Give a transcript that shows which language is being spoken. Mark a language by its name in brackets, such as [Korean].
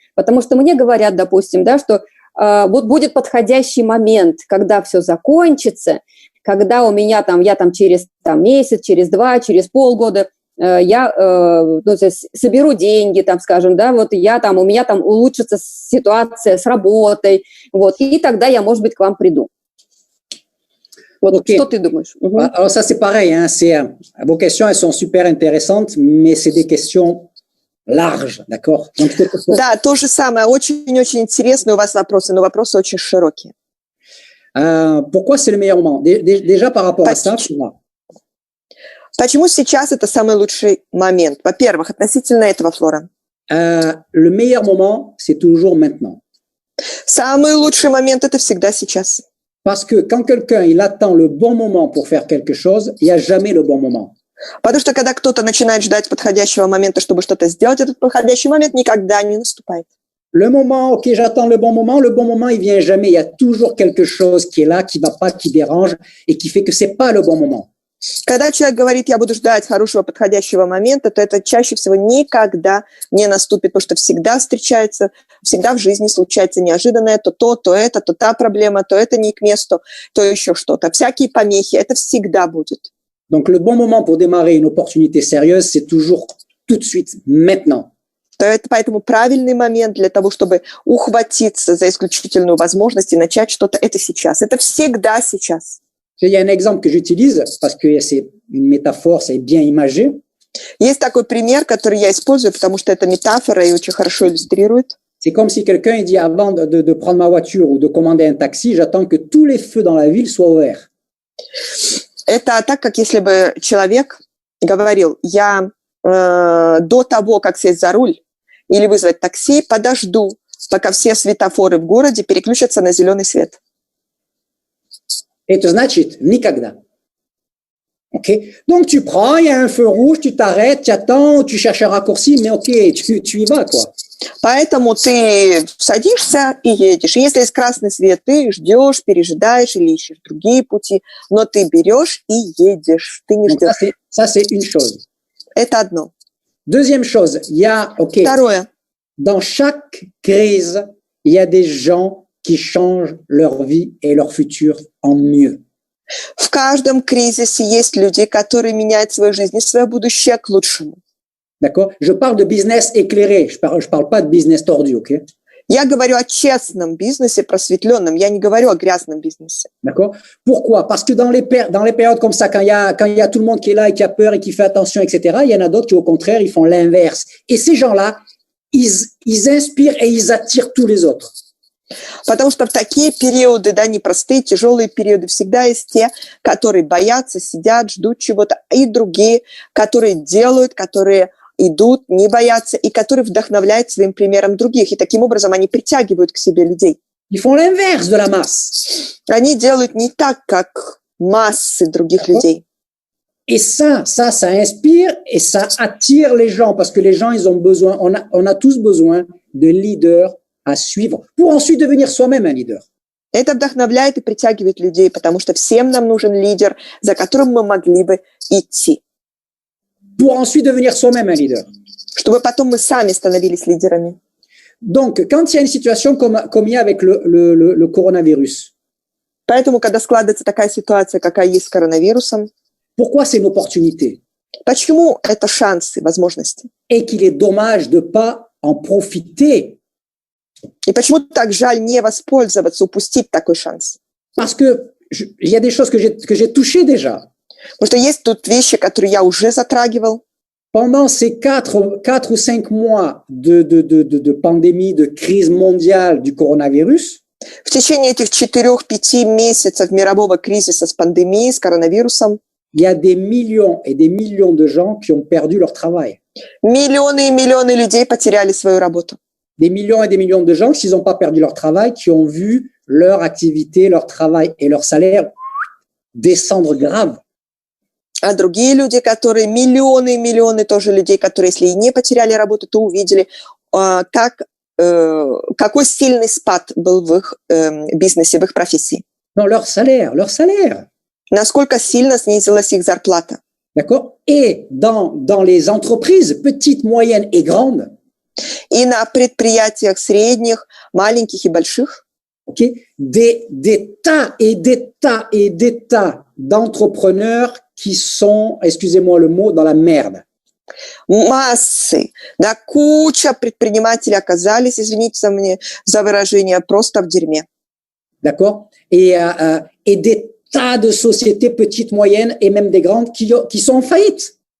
[Russian] Потому что мне говорят, допустим, да, что вот будет подходящий момент, когда все закончится, когда у меня там, я там через месяц, через 2, через полгода я соберу деньги, там, скажем, да, вот я там, у меня там улучшится ситуация с работой, вот, и тогда я, может быть, к вам приду. Вот, okay. Что ты думаешь? [French] Alors ça c'est pareil, hein, vos questions elles sont super intéressantes, mais c'est des questions larges, d'accord? [Russian] Да, то же самое, очень-очень интересные у вас вопросы, но вопросы очень широкие. [French] Pourquoi c'est le meilleur moment? Déjà par rapport à ça, [Russian] Почему сейчас это самый лучший момент? Во-первых, относительно этого, Флора. [French] Le meilleur moment, c'est toujours maintenant. [Russian] Самый лучший момент это всегда сейчас. [French] Parce que quand quelqu'un il attend le bon moment pour faire quelque chose, il n'y a jamais le bon moment. [Russian] Потому что когда кто-то начинает ждать подходящего момента, чтобы что-то сделать, этот подходящий момент никогда не наступает. [French] Le moment, ok, j'attends le bon moment, il vient jamais. Il y a toujours quelque chose qui est là, qui va pas, qui dérange et qui fait que c'est pas le bon moment. [Russian] Когда человек говорит, я буду ждать хорошего подходящего момента, то это чаще всего никогда не наступит, потому что всегда встречается, всегда в жизни случается неожиданное, то это, то та проблема, то это не к месту, то еще что-то. Всякие помехи, это всегда будет. [French] Donc le bon moment pour démarrer une opportunité sérieuse, c'est toujours tout de suite, maintenant. [Russian] Поэтому правильный момент для того, чтобы ухватиться за исключительную возможность и начать что-то, это сейчас. Это всегда сейчас. [French] Il y a un exemple que j'utilise parce que c'est une métaphore, c'est bien imagé. [Russian] Есть такой пример, который я использую, потому что это метафора и очень хорошо иллюстрирует. [French] C'est comme si quelqu'un dit avant de prendre ma voiture ou de commander un taxi, j'attends que tous les feux dans la ville soient ouverts. [Russian] Это так, как если бы человек говорил, я до того, как сесть за руль или вызвать такси, подожду, пока все светофоры в городе переключатся на зеленый свет. Это значит никогда. Okay. [French] Donc tu prends, il y a un feu rouge, tu t'arrêtes, tu attends, tu cherches un raccourci, mais ok, tu y vas, quoi. [Russian] Поэтому ты садишься и едешь. И если есть красный свет, ты ждешь, пережидаешь или ищешь другие пути, но ты берешь и едешь. Ты не [French] Donc [Russian] ждешь. [French] ça, c'est une chose. [Russian] Это одно. [French] Deuxième chose, il y a, ok, [Russian] Второе. [French] dans chaque crise, il y a des gens qui changent leur vie et leur futur en mieux. [Russian] В каждом кризисе есть люди, которые меняют свою жизнь и свое будущее к лучшему. [French] D'accord? Je parle de business éclairé, je parle pas de business tordu, ok? [Russian] Я говорю о честном бизнесе, просветленном. Я не говорю о грязном бизнесе. [French] D'accord? Pourquoi? Parce que dans les périodes comme ça, quand il y a tout le monde qui est là et qui a peur et qui fait attention, etc., il y en a d'autres qui, au contraire, ils font l'inverse. Et ces gens-là, ils inspirent et ils attirent tous les autres. [Russian] Потому что в такие периоды, да, непростые, тяжелые периоды, всегда есть те, которые боятся, сидят, ждут чего-то, и другие, которые делают, которые идут, не боятся, и которые вдохновляют своим примером других. И таким образом они притягивают к себе людей. [French] Ils font l'inverse de la masse. [Russian] Они делают не так, как массы других людей. [French] Et ça inspire et ça attire les gens parce que les gens, ils ont besoin, on a tous besoin de leaders à suivre pour ensuite devenir soi-même un leader. [Russian] Это вдохновляет и притягивает людей, потому что всем нам нужен лидер, за которым мы могли бы идти. [French] Pour ensuite devenir soi-même un leader. [Russian] Чтобы потом мы сами становились лидерами. [French] Donc, quand il y a une situation comme il y a avec le coronavirus. [Russian] Поэтому, когда складывается такая ситуация, какая есть с коронавирусом, [French] pourquoi c'est une opportunité? [Russian] Почему это шансы, возможности? [French] Et qu'il est dommage de pas en profiter. [Russian] И почему так жаль не воспользоваться, упустить такой шанс? [French] Parce que il y a des choses que j'ai touchées déjà. [Russian] Потому что есть тут вещи, которые я уже затрагивал. [French] Pendant ces 4 ou 5 mois de pandémie, de crise mondiale du coronavirus, [Russian] в течение этих 4-5 месяцев мирового кризиса с пандемией, с коронавирусом, [French] il y a des millions et des millions de gens qui ont perdu leur travail. [Russian] Миллионы и миллионы людей потеряли свою работу. [French] Des millions et des millions de gens, s'ils n'ont pas perdu leur travail, qui ont vu leur activité, leur travail et leur salaire descendre grave. [Russian] А другие люди, которые миллионы и миллионы тоже людей, которые, если и не потеряли работу, то увидели, какой сильный спад был в их бизнесе, в их профессии. [French] Non, leur salaire. [Russian] Насколько сильно снизилась их зарплата. [French] D'accord? Et dans les entreprises, petites, moyennes et grandes, [Russian] и на предприятиях средних, маленьких и больших, [French] okay, des tas et des tas et des tas d'entrepreneurs qui sont, excusez-moi le mot, dans la merde. [Russian] Массы, да, куча предпринимателей оказались, извините мне за выражение, просто в дерьме. [French] D'accord? Et des tas de sociétés petites, moyennes et même des grandes qui sont en faillite.